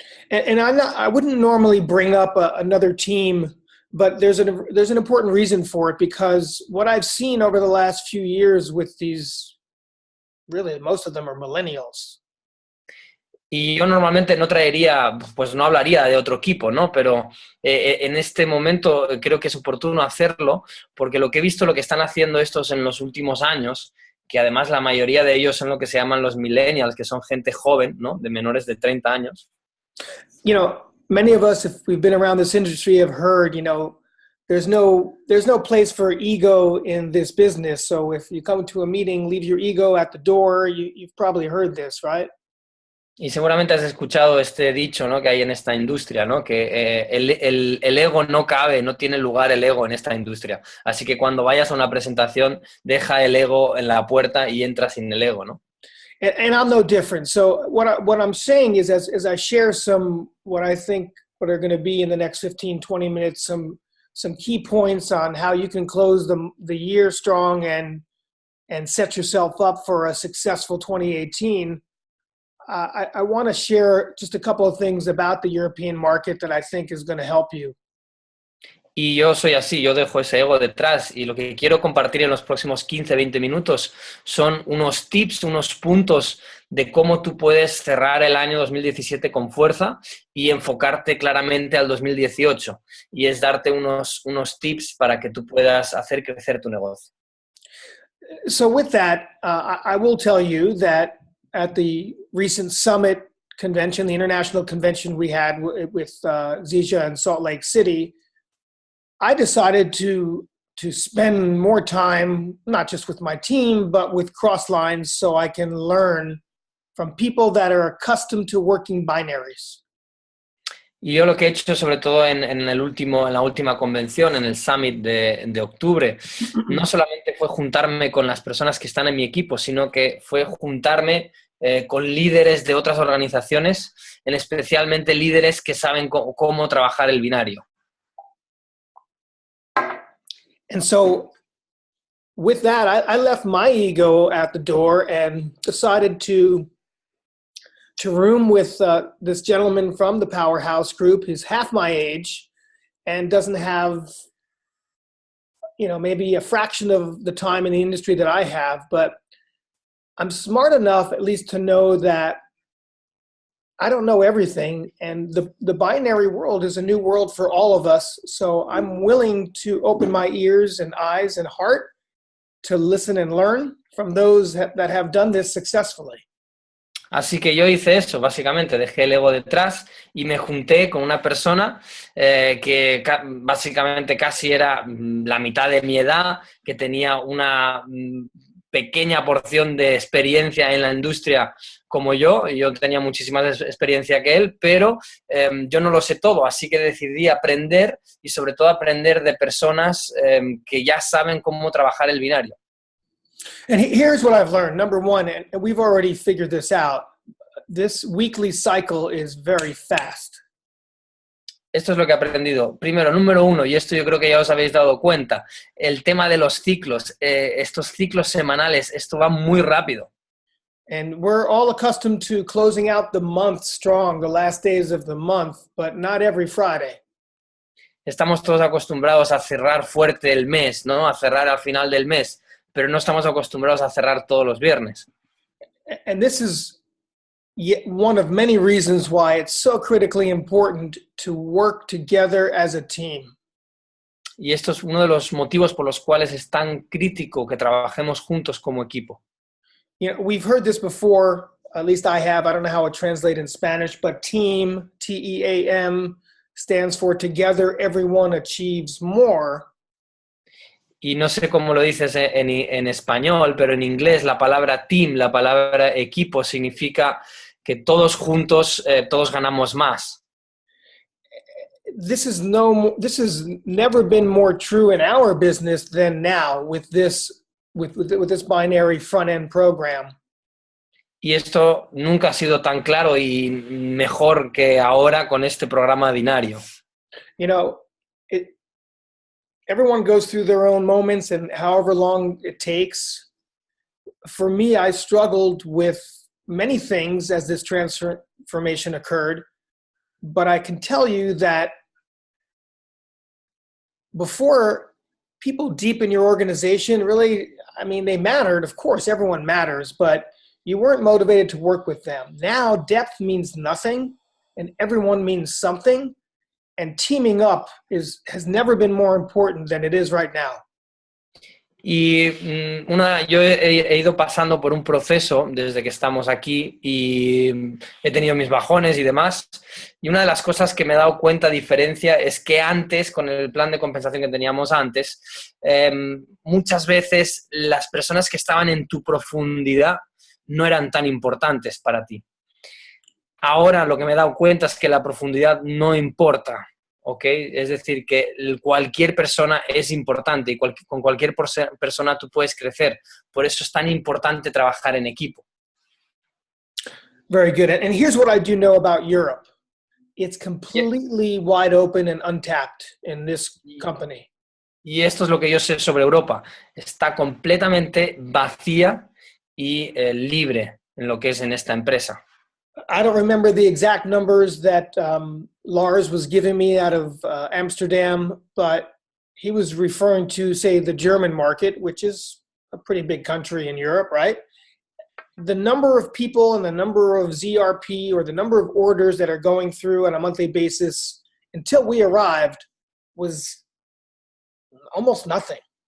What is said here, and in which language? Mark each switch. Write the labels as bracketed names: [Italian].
[English] And I wouldn't normally bring up another team, but there's an important reason for it, because what I've seen over the last few years with these, really, most of them are millennials. [Spanish] Y yo normalmente no traería, pues no hablaría de otro equipo, ¿no? Pero en este momento creo que es oportuno hacerlo, porque lo que he visto, lo que están haciendo estos en los últimos años, que además la mayoría de ellos son lo que se llaman los millennials, que son gente joven, ¿no? De menores de 30 años. [English] You know, many of us, if we've been around this industry, have heard, you know, there's no place for ego in this business. So if you come to a meeting, leave your ego at the door. You've probably heard this, right? [Spanish] Y seguramente has escuchado este dicho, ¿no? Que hay en esta industria, ¿no? Que el ego no cabe, no tiene lugar el ego en esta industria. Así que cuando vayas a una presentación, deja el ego en la puerta y entra sin el ego, ¿no? [English] And I'm no different. So what I'm saying is, as I share what I think are going to be in the next 15, 20 minutes, some key points on how you can close the year strong and set yourself up for a successful 2018. I want to share just a couple of things about the European market that I think is going to help you. [Spanish] Y yo soy así, yo dejo ese ego detrás, y lo que quiero compartir en los próximos 15, 20 minutos son unos tips, unos puntos de cómo tú puedes cerrar el año 2017 con fuerza y enfocarte claramente al 2018. Y es darte unos tips para que tú puedas hacer crecer tu negocio. [English] So with that, I will tell you that at the recent summit convention, the international convention we had with Zisha in Salt Lake City, I decided to spend more time, not just with my team, but with crosslines, so I can learn from people that are accustomed to working binaries. [Spanish] Y yo lo que he hecho, sobre todo en la última convención, en el Summit de octubre, no solamente fue juntarme con las personas que están en mi equipo, sino que fue juntarme con líderes de otras organizaciones, especialmente líderes que saben cómo trabajar el binario. [English] And so with that, I left my ego at the door and decided to room with this gentleman from the Powerhouse Group. He's half my age and doesn't have, maybe a fraction of the time in the industry that I have, but I'm smart enough at least to know that I don't know everything, and the binary world is a new world for all of us, so I'm willing to open my ears and eyes and heart to listen and learn from those that have done this successfully. [Spanish] Así que yo hice eso, básicamente, dejé el ego detrás y me junté con una persona que básicamente casi era la mitad de mi edad, que tenía una pequeña porción de experiencia en la industria como yo tenía muchísima más experiencia que él, pero yo no lo sé todo, así que decidí aprender y sobre todo aprender de personas que ya saben cómo trabajar el binario. [English] And here's what I've learned. Number one, and we've already figured this out, this weekly cycle is very fast. [Spanish] Esto es lo que he aprendido. Primero, número uno, y esto yo creo que ya os habéis dado cuenta, el tema de los ciclos, estos ciclos semanales, esto va muy rápido. [English] And we're all accustomed to closing out the month strong, the last days of the month, but not every Friday. [Spanish] Estamos todos acostumbrados a cerrar fuerte el mes, ¿no? A cerrar al final del mes, pero no estamos acostumbrados a cerrar todos los viernes. [English] And this is yet one of many reasons why it's so critically important to work together as a team. [Spanish] Y esto es uno de los motivos por los cuales es tan crítico que trabajemos juntos como equipo. [English] We've heard this before, at least I have. I don't know how it translates in Spanish, but team, T-E-A-M, stands for together everyone achieves more. [Spanish] Y no sé cómo lo dices en español, pero en inglés la palabra team, la palabra equipo, significa que todos juntos, todos ganamos más. [English] This has never been more true in our business than now with this binary front-end program. [Spanish] Y esto nunca ha sido tan claro y mejor que ahora con este programa binario. [English] Everyone goes through their own moments and however long it takes. For me, I struggled with many things as this transformation occurred, but I can tell you that before, people deep in your organization really, they mattered. Of course, everyone matters, but you weren't motivated to work with them. Now, depth means nothing, and everyone means something. And teaming up has never been more important than it is right now. [Spanish] Y yo he ido pasando por un proceso desde que estamos aquí y he tenido mis bajones y demás. Y una de las cosas que me he dado cuenta diferencia es que antes, con el plan de compensación que teníamos antes, muchas veces las personas que estaban en tu profundidad no eran tan importantes para ti. Ahora lo que me he dado cuenta es que la profundidad no importa, ¿ok? Es decir, que cualquier persona es importante y con cualquier persona tú puedes crecer. Por eso es tan importante trabajar en equipo. [English] Very good. And here's what I do know about Europe. It's completely wide open and untapped in this company. [Spanish] Y esto es lo que yo sé sobre Europa. Está completamente vacía y libre en lo que es en esta empresa. [English] I don't remember the exact numbers that Lars was giving me out of Amsterdam, but he was referring to, say, the German market, which is a pretty big country in Europe, right? The number of people and the number of ZRP or the number of orders that are going through on a monthly basis until we arrived was almost nothing.